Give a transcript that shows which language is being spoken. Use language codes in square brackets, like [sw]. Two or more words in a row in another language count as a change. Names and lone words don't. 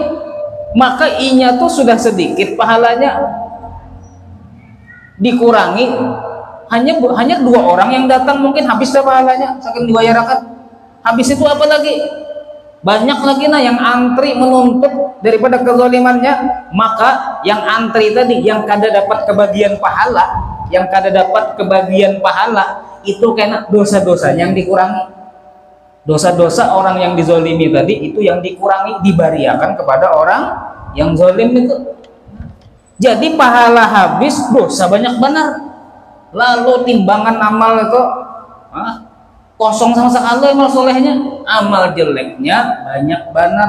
[bjn] Maka inya tuh sudah sedikit pahalanya, dikurangi hanya 2 orang yang datang mungkin habis dah pahalanya saking dibayarkan. Habis itu apa lagi? Banyak lagi nah yang antri menuntut daripada kezalimannya. Maka yang antri tadi yang kada dapat kebagian pahala, yang kada dapat kebagian pahala itu karena dosa-dosanya yang dikurangi. Dosa-dosa orang yang dizolimi tadi itu yang dikurangi, dibariakan kepada orang yang zolim itu. Jadi pahala habis, dosa banyak benar. Lalu timbangan amal itu kosong sama sekali amal solehnya, amal jeleknya banyak benar.